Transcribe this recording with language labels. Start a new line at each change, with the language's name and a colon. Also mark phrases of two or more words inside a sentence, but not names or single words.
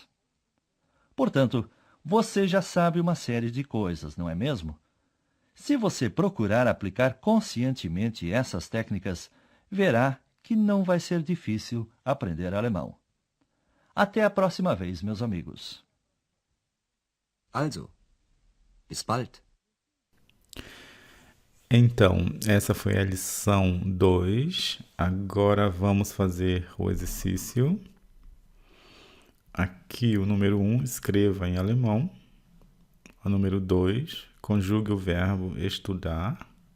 Portuguese: Portanto, você já sabe uma série de coisas, não é mesmo? Se você procurar aplicar conscientemente essas técnicas, verá que não vai ser difícil aprender alemão. Até a próxima vez, meus amigos.
German: Also, bis bald.
Portuguese: Então, essa foi a lição 2. Agora vamos fazer o exercício. Aqui o número 1, escreva em alemão. O número 2, conjugue o verbo estudar.